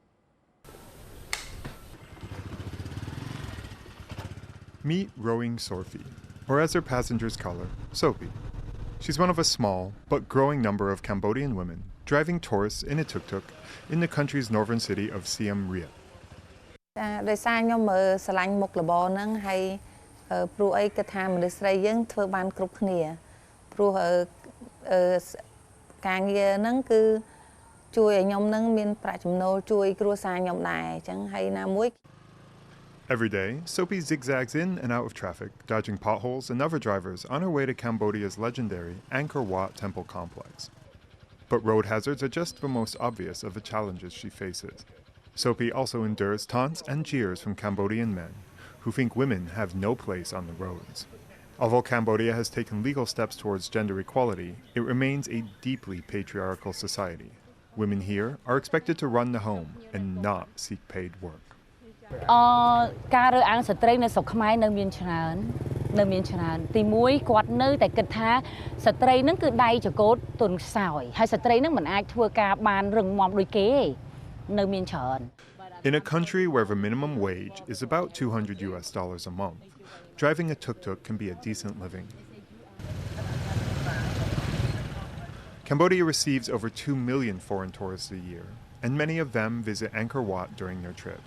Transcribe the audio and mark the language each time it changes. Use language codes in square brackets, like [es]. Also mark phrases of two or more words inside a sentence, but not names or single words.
[en] Meet Rowing Sorfi, or as her passengers call her, Sophie. She's one of a small but growing number of Cambodian women driving tourists in a tuk-tuk in the country's northern city of Siem Reap. [km] ដោយសារខ្ញុំស្រឡាញ់មុខរបរហ្នឹងហើយព្រោះអីគិតថាមនុស្សស្រីយើងធ្វើបានគ្រប់គ្នាព្រោះការងារហ្នឹងគឺជួយឲ្យខ្ញុំហ្នឹងមានប្រាក់ចំណូលជួយគ្រួសារខ្ញុំដែរអញ្ចឹងហើយណាមួយ [en] Every day, Sophie zigzags in and out of traffic, dodging potholes and other drivers on her way to Cambodia's legendary Ankor Wat temple complex. But road hazards are just the most obvious of the challenges she faces. Sophie also endures taunts and jeers from Cambodian men, who think women have no place on the roads. Although Cambodia has taken legal steps towards gender equality, it remains a deeply patriarchal society. Women here are expected to run the home and not seek paid work. [km] ការរើសអើងស្ត្រីនៅស្រុកខ្មែរនៅមានច្រើន នៅមានច្រើនទីមួយគាត់នៅតែគិតថាស្ត្រីហ្នឹងគឺដៃចង្កូតទន់ខ្សោយហើយស្ត្រីហ្នឹងមិនអាចធ្វើការបានរឹងមាំដូចគេទេនៅមានច្រើន [en] In a country where the minimum wage is about $200 a month, driving a tuk-tuk can be a decent living. Cambodia receives over 2 million foreign tourists a year, and many of them visit Ankor Wat during their trip.